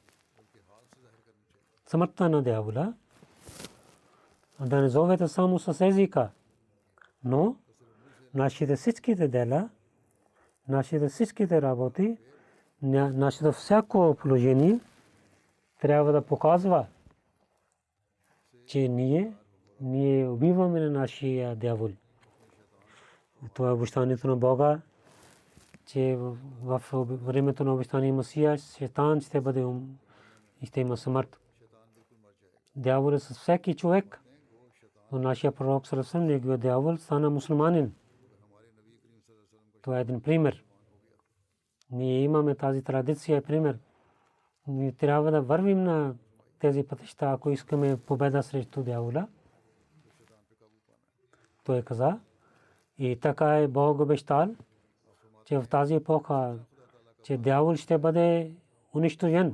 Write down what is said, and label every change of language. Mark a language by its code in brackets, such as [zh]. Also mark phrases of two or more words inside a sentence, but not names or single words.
[bg] Смъртта на дявола да не зовете само с езика, но нашите всичките дела, нашите всичките работи, нашето всяко положение трябва да показва, че ние убиваме на нашия дявол. Това е обещанието на Бога, че в времето на обещания Месия шейтан ще бъде и ще има смърт. Дявол е с всеки човек. Но нашия пророк [ar] صلى الله عليه وسلم, [bg] неговият дявол стана мусулманин. Това е един пример. Ние имаме тази традиция и пример. Ние трябва да вървим на тези пътища, ако искаме победа срещу дявола. Той каза, и така е Бог обещал, че в тази епоха, че дявол ще бъде унищожен.